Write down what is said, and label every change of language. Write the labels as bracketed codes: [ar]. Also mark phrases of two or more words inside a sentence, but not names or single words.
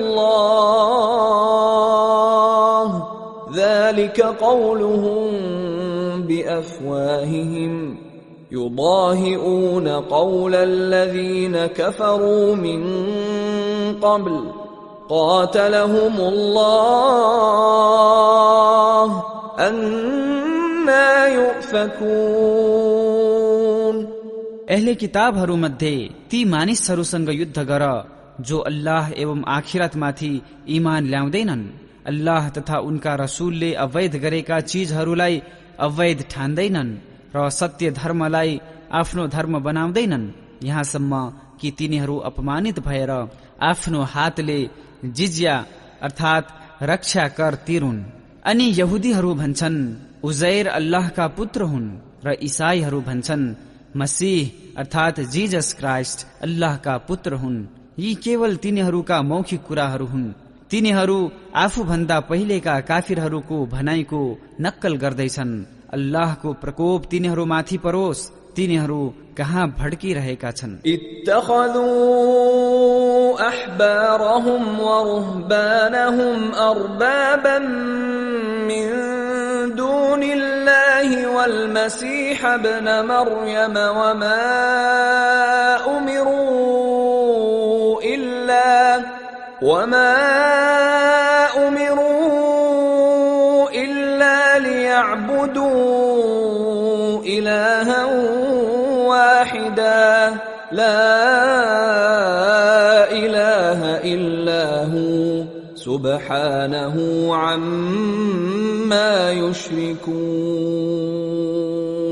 [ar] الله ذلك قولهم بأفواههم يضاهئون قول الذين كفروا من قبل قاتلهم الله أنا يؤفكون. [ne] अहले किताबहरू मध्ये ती मानिसहरूसँग युद्ध गर जो अल्लाह एवं आखिरतमाथि ईमान ल्याउँदैनन्। अल्लाह तथा उनका रसूलले अवैध गरेका चीजहरूलाई अवैध ठान्दैनन् र सत्य धर्मलाई आफ्नो धर्म बनाउँदैनन् यहाँसम्म कि तिनीहरू अपमानित भएर आफ्नो हातले जिज्या अर्थात रक्षा कर तिरुन्। अनि यहुदीहरू भन्छन् उजैर अल्लाहका पुत्र हुन् र ईसाईहरू भन्छन् मसीह अर्थात जीसस क्राइस्ट अल्लाहका पुत्र हुन्। यी केवल तिनीहरूका मौखिक कुराहरू हुन्। तिनीहरू आफूभन्दा पहिलेका काफिरहरूको भनाइको नक्कल गर्दैछन्। अल्लाहको प्रकोप तिनीहरूमाथि परोस्, तिनीहरू कहाँ भड्किरहेका छन्। [ar] اتخذوا أحبارهم ورهبانهم أربابا من دون الله والمسيح ابن مريم وما أمروا إلا ليعبدوا إلها واحدا لا إله إلا هو سبحانه عما يشركون.